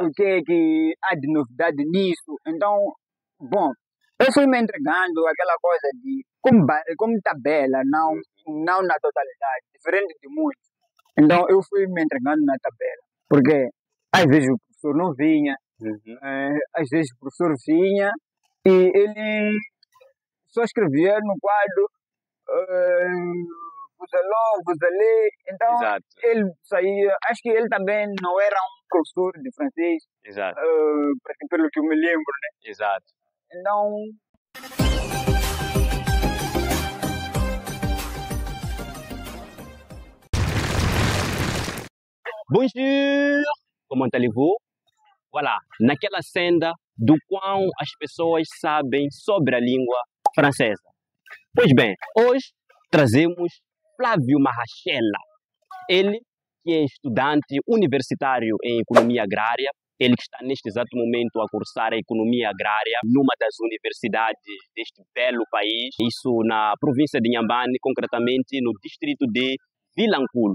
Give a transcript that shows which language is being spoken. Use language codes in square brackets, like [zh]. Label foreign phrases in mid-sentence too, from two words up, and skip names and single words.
[pt] O que é que há de novidade nisso?" Então, bom, eu fui me entregando àquela coisa de como tabela, não na totalidade, diferente de muitos. Então, eu fui me entregando na tabela, porque às vezes o professor não vinha, às vezes o professor vinha e ele só escrevia no quadro [fr] vous allez, vous allez. [pt] Então, Exato. ele saía. Acho que ele também não era um professor de francês, Exato. pelo que eu me lembro, né? Exato. Então, [fr] Bonjour! Comment allez-vous? Voilà, [pt] naquela senda do qual as pessoas sabem sobre a língua francesa. Pois bem, hoje trazemos Flávio Marrachela. Ele que é estudante universitário em economia agrária, ele que está neste exato momento a cursar a economia agrária numa das universidades deste belo país, isso na província de Inhambane, concretamente no distrito de Vilanculo.